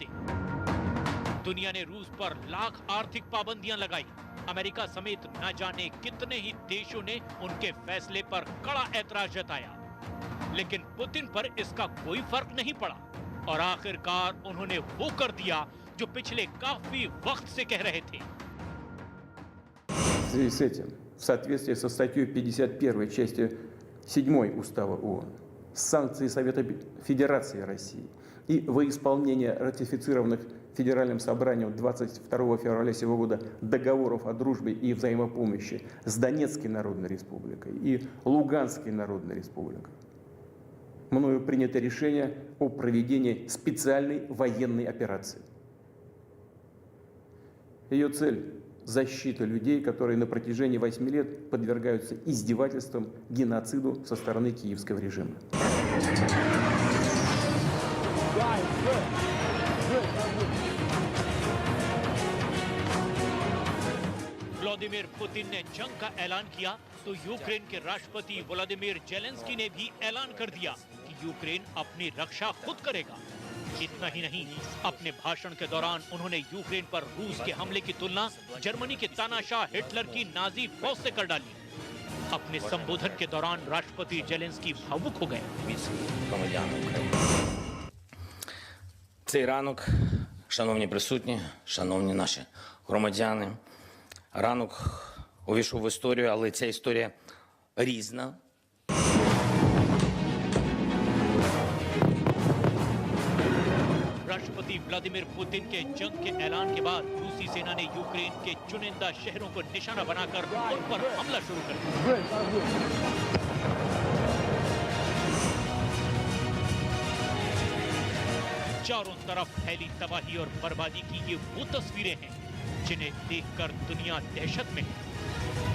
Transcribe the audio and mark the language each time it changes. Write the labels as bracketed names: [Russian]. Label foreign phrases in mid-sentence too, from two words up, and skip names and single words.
[Hindi] दुनिया ने रूस पर लाख आर्थिक पाबंदियां लगाई। अमेरिका समेत न जाने कितने ही देशों ने उनके फैसले पर कड़ा ऐतराज जताया, लेकिन पुतिन पर इसका कोई फर्क नहीं पड़ा और आखिरकार उन्होंने वो कर दिया जो पिछले काफी वक्त से कह रहे थे। [Russian] В связи с этим, в соответствии со статьей 51 части 7 Устава ООН, санкции Совета Федерации России и во исполнение ратифицированных Федеральным собранием 22 февраля сего года договоров о дружбе и взаимопомощи с Донецкой Народной Республикой и Луганской Народной Республикой, мною принято решение о проведении специальной военной операции. Ее цель – защита людей, которые на протяжении 8 лет подвергаются издевательствам, геноциду со стороны киевского режима. [Hindi] व्लादिमीर पुतिन ने जंग का ऐलान किया तो यूक्रेन के राष्ट्रपति व्लादिमीर जेलेंस्की ने भी ऐलान कर दिया कि यूक्रेन अपनी रक्षा खुद करेगा। इतना ही नहीं, अपने भाषण के दौरान उन्होंने यूक्रेन पर रूस के हमले की तुलना जर्मनी के तानाशाह हिटलर की नाजी फौज से कर डाली। अपने संबोधन के दौरान राष्ट्रपति जेलेंस्की भावुक हो गए। [Ukrainian] Цей ранок, шановні присутні, шановні наші громадяни, ранок увійшов в історію, але ця історія різна. [Hindi] राष्ट्रपति व्लादिमीर पुतिन के जंग के ऐलान के बाद रूसी सेना ने यूक्रेन के चुनिंदा शहरों को निशाना बनाकर उन पर हमला शुरू कर दिया। चारों तरफ फैली तबाही और बर्बादी की ये वो तस्वीरें हैं जिन्हें देखकर दुनिया दहशत में है।